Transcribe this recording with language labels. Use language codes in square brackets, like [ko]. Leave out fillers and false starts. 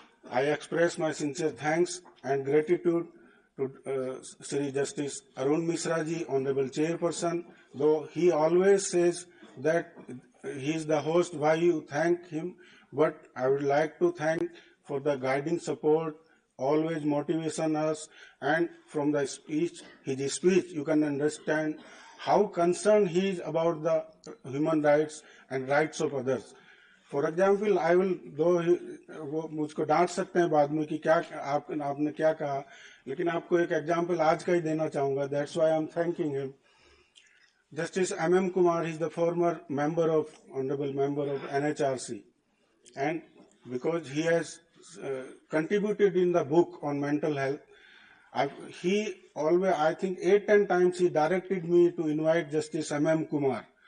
[en] I express my sincere thanks and gratitude to Sri Justice Arun Misra ji, Honorable Chairperson, though he always says that he is the host, why you thank him, but I would like to thank for the guiding support, always motivation us, and from the speech, his speech, you can understand how concerned he is about the human rights and rights of others. For example I will दो [hi] वो मुझको डांट सकते हैं बाद में कि क्या आपने क्या कहा, लेकिन आपको एक एग्जाम्पल आज का ही देना चाहूंगा. [en] That's why I am thanking him. Justice M.M. Kumar is the former honorable member of NHRC, and because he has contributed in the book on mental health, he always, I think 8-10 times he directed me to invite Justice M.M. Kumar.